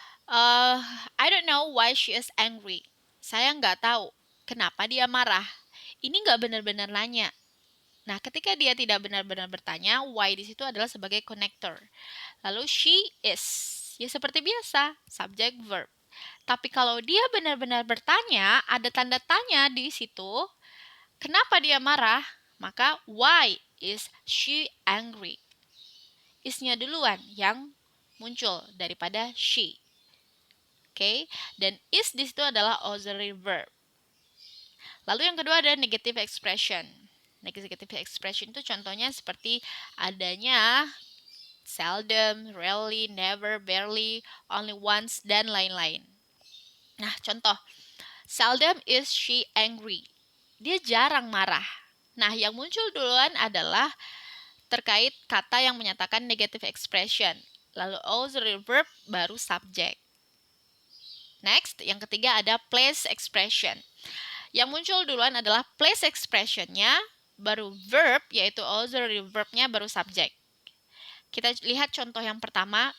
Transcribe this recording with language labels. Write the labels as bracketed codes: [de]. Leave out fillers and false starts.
[en] I don't know why she is angry. [id] Saya nggak tahu kenapa dia marah. Ini nggak benar-benar nanya. Nah, ketika dia tidak benar-benar bertanya, why di situ adalah sebagai connector. Lalu she is, ya seperti biasa, subject verb. Tapi kalau dia benar-benar bertanya, ada tanda tanya di situ, kenapa dia marah? [en] Maka why is she angry? [id] Is-nya duluan yang muncul daripada she. Oke, dan is di situ adalah auxiliary verb. Lalu yang kedua ada negative expression. Negative expression itu contohnya seperti adanya seldom, rarely, never, barely, only once, dan lain-lain. Nah, contoh. [en] Seldom is she angry. [id] Dia jarang marah. Nah, yang muncul duluan adalah terkait kata yang menyatakan negative expression. Lalu auxiliary verb baru subject. Next, yang ketiga ada place expression. Yang muncul duluan adalah place expression-nya, baru verb, yaitu auxiliary verb-nya baru subject. Kita lihat contoh yang pertama.